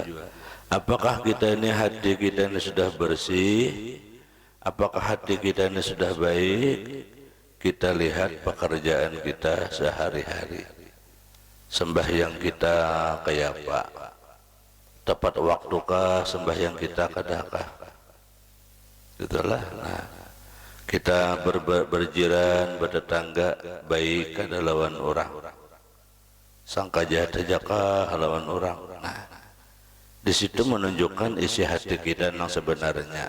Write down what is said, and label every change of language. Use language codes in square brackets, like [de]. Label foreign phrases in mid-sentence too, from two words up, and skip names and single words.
[id] Apakah kita ini hati kita ini sudah bersih? Apakah hati kita ini sudah baik? Kita lihat pekerjaan kita sehari-hari. Sembahyang kita kayak apa? Tepat waktukah sembahyang kita kadakah? Itulah. [bjn] Nah, kita berjiran, bertetangga baik kada lawan orang. Sangka jahat jaka lawan orang. [id] Nah, di situ menunjukkan isi hati kita yang sebenarnya.